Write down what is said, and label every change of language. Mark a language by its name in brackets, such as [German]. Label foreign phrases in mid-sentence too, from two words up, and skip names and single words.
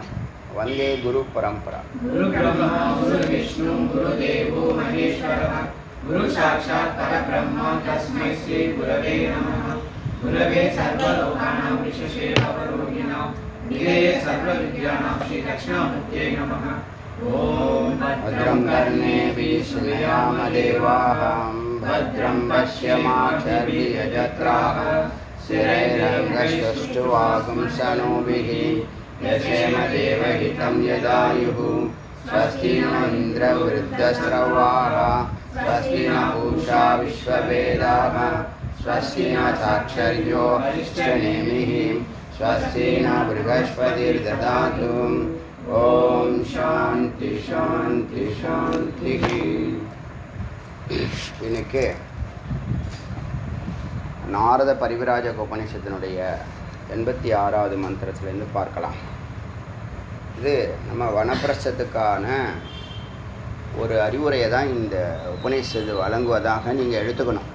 [Sanskrit] वन्दे गुरु परम्परा. गुरु ब्रह्मा गुरु विष्णु गुरु देवो महेश्वरः गुरु साक्षात् परब्रह्मा तस्मै श्री गुरवे नमः. गुरवे सर्वलोकानां विशेषे भवरोगिणां निलये सर्वविद्यानां श्री दक्षिणामूर्तये नमः. ஓம் भद्रं कर्णेभिः शृणुयाम देवाः भद्रं पश्येमाक्षभिर्यजत्राः स्थिरैरङ्गश्चुवागुंसनोभिः यशेम देवहितं यदायुः. स्वस्ति न इन्द्रवृद्धस्रवाः स्वस्ति न पूषा विश्ववेदाः स्वस्ति न साक्षर्यो हरिश्चनेमिः स्वस्ति न बृहस्पतिर्दधातु. ओं शान्ति शान्ति शान्ति. [Tamil] இன்னைக்கு நாரத பரிவிராஜக உபநிஷத்தினுடைய 86வது மந்திரத்திலேருந்து பார்க்கலாம். இது நம்ம வனப்பிரஸ்தத்துக்கான ஒரு அறிவுரையை தான் இந்த உபநிஷத்து வழங்குவதாக நீங்கள் எடுத்துக்கணும்.